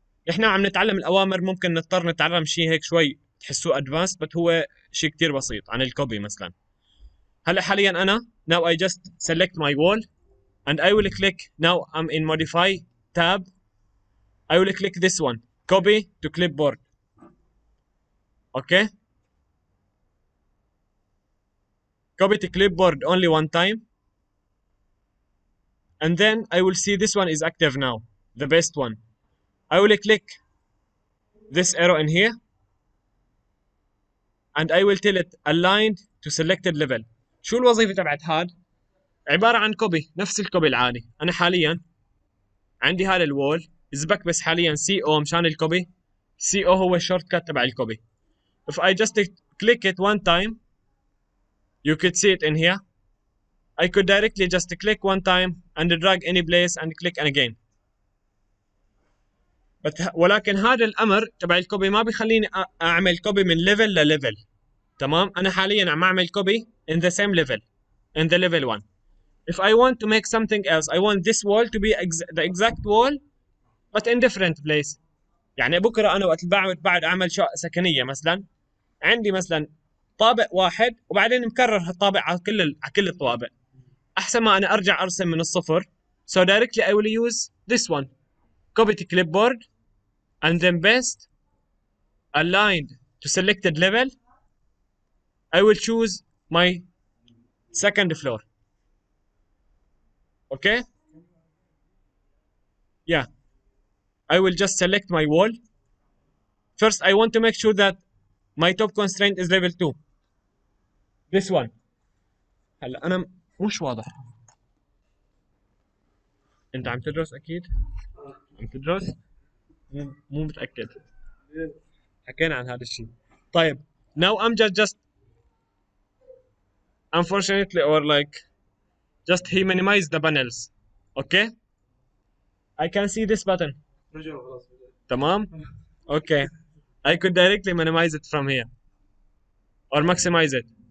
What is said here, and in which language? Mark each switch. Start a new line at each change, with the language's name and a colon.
Arabic: احنا عم نتعلم الاوامر، ممكن نضطر نتعلم شيء هيك شوي تحسوه ادفانس، بس هو شيء كتير بسيط عن الكوبي مثلا. هلا حاليا انا
English: now I just select my wall and I will click, now I'm in modify tab. I will click this one, copy to clipboard. Okay, copy to clipboard only one time, and then I will see this one is active now, the best one. I will click this arrow in here and I will tell it aligned to selected level.
Arabic: شو الوظيفة تبعت هاد؟ عبارة عن كوبي، نفس الكوبي العادي. أنا حاليا عندي هذا الوول، إزبك بس حاليا سي او مشان الكوبي. سي او هو الشورت كات تبع الكوبي.
English: If I just click it one time, you could see it in here. I could directly just click one time and drag any place and click again.
Arabic: ولكن هذا الأمر تبع الكوبي ما بيخليني أعمل كوبي من ليفل لليفل. تمام؟ أنا حاليا عم أعمل كوبي
English: in the same level, in the level 1. If I want to make something else, I want this wall to be the exact wall but in different place.
Arabic: يعني بكره انا وقت بعد اعمل شقه سكنيه مثلا، عندي مثلا طابق واحد وبعدين مكرر هالطابق على كل الطوابق. احسن ما انا ارجع ارسم من الصفر.
English: So directly I will use this one. Copy to clipboard and then paste aligned to selected level. I will choose my second floor. Okay? Yeah. I will just select my wall. First, I want to make sure that my top constraint is level 2. This one.
Arabic: هلا أنا مش واضح. أنت عم تدرس أكيد؟ عم تدرس؟ مو متأكد. حكينا عن هذا الشيء. طيب.
English: Now I'm just unfortunately or like just he minimized the panels. Okay? I can see this button.
Arabic: تمام؟
English: Okay. I could directly minimize it from here or maximize it.